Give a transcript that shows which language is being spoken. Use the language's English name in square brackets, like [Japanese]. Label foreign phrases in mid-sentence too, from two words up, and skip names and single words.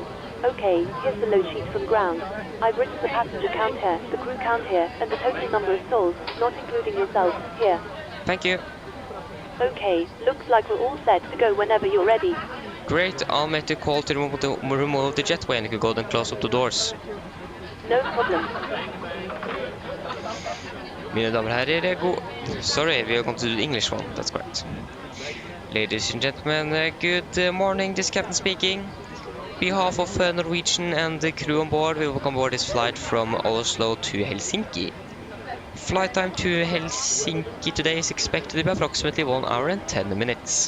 [English] Okay, here's the load sheet from ground. I've written the passenger count here, the crew count here, and the total number of souls, not including yourself, here. Thank you. Okay, looks like we're all set to go whenever you're ready. Great, I'll make the call to remove the jetway and you can go and close up the doors. No problem. [Norwegian] Mine damer og herrer, [English] sorry, we are going to do the English one, that's correct. Ladies and gentlemen, good morning, this is Captain speaking. On behalf of Norwegian and the crew on board, we welcome aboard this flight from Oslo to Helsinki. Flight time to Helsinki today is expected to be approximately 1 hour and 10 minutes.